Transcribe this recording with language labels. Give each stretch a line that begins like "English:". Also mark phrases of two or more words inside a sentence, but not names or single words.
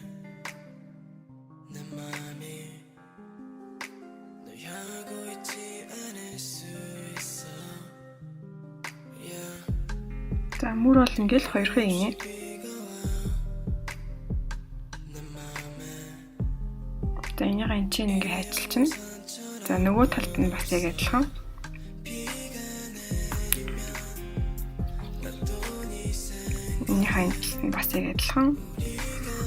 Korean: 내 맘이 널 향하고 있지 않을 수 있어. Yeah.
Mongolian: За мөр бол ингээл хоёрхан инээ. За энийгээ энэ чинь ингээ хайчилчихна. За нөгөө талд нь бас яг адилхан. Энийхээ бас яг адилхан.